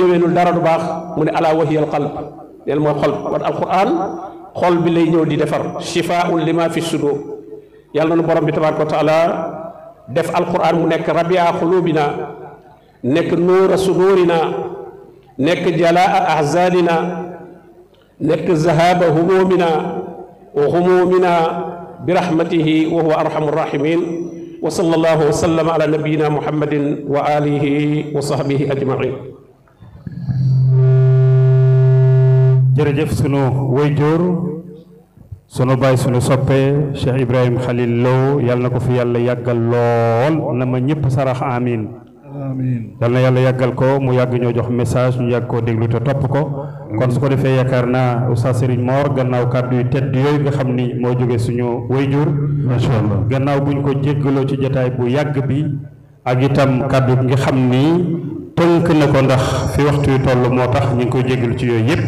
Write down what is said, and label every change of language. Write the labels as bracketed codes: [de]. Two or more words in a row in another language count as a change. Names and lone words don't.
[wo] yéwénul dara du baax mu ne [ar] ألا وهي القلب [wo] neel mooy xol kon alquran xol bi lay ñëw di defar [ar] شفاء لما في الصدور [wo] yàlla na borom bi [ar] تبارك وتعالى [wo] def alquran mu nekk [ar] ربيع قلوبنا [wo] nekk [ar] نور صدورنا [wo] nekk [ar] جلاء أحزاننا [wo] nekk [ar] ذهاب همومنا وهمومنا برحمته وهو أرحم الراحمين وصلى الله وسلم على نبينا محمد وآله وصحبه أجمعين. [wo] jërëjëf sunu wayjur sunu baay sunu soppe Cheikh Ibrahim Khalil Lo yàlla na ko fi yàlla yàggal lool na ma ñëpp sarax amin amiin yal na yàlla yàggal ko mu yàgg ñoo jox message ñu yàgg koo déglu te topp ko kon su ko defee yaakaar naa Oustaz Serigne Mor gannaaw kàddu yu tedd yooyu nga xam ni moo jóge suñu wayjur [ar] ما شاء الله [wo] gannaaw buñ ko jéggaloo ci jotaay bu yàgg bi ak itam kàddu gi nga xam ni tënk na ko ndax fi waxtu yu toll moo tax ñu ngi koy jéggalu ci yooyu yépp.